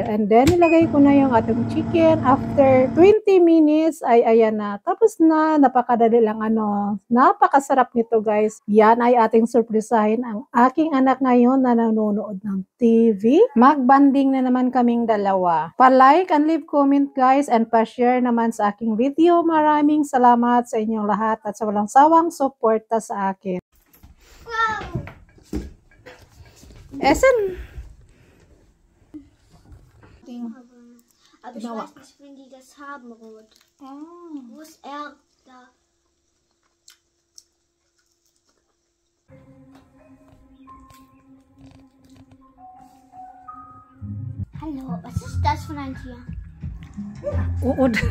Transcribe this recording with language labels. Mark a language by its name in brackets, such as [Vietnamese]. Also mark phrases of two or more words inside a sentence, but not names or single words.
[English] And then [Filipino] ilagay ko na yung ating chicken. [English] After 20 minutes [Filipino] ay ayan na. Tapos na, napakadali lang napakasarap nito guys. Yan ay ating surprisahin ang aking anak ngayon na nanonood ng TV. Magbanding na naman kaming dalawa. Pa-like [English] and leave comment guys [Filipino] and pa-share naman sa aking video. Maraming salamat sa inyong lahat at sa walang sawang suporta sa akin. Wow! [German] Essen! Aber ich weiß nicht, wenn die das haben, Rot. Wo ist er? Da. Hallo, was ist das für ein Tier? [Filipino] Uod.